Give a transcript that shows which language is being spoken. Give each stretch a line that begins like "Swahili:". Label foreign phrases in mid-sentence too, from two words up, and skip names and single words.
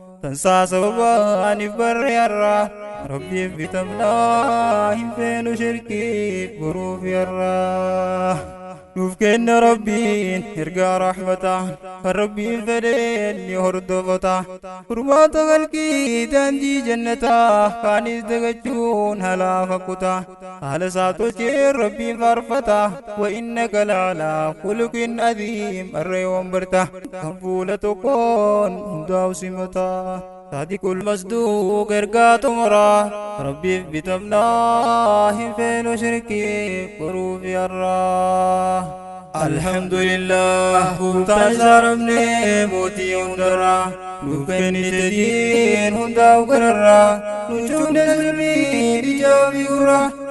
Oromo: Tansaa sababa aniif barre har'a, Rabbiif bitamnaa hin feenu shirkii furuuf yarraa. Nuuf kenna Rabbiin ergaa rahmataa, kan Rabbiin fedhe ni hordofata. Furmaata khalqii daandii jannataa, kaanis dagachuun halaafa kuta. Haala isaa tolchee Rabbiin faarfata,
Arabic: "وإنك لعلى خلق عظيم."
Oromo: Arra yoon barta, kan fuula tokkoon hundaa'u simata.
Arabic: صادق المصدوق
Oromo: ergaa xumura, Rabbiif bitamnaa hin feenu shirkii boruuf yarraa. Alhamdulillah, gooftaan isaa rabnee mootii hundarraa, nuuf kennite diin hundaa'u gararraa, nu cuunee zulmii ijaa fi gurraa.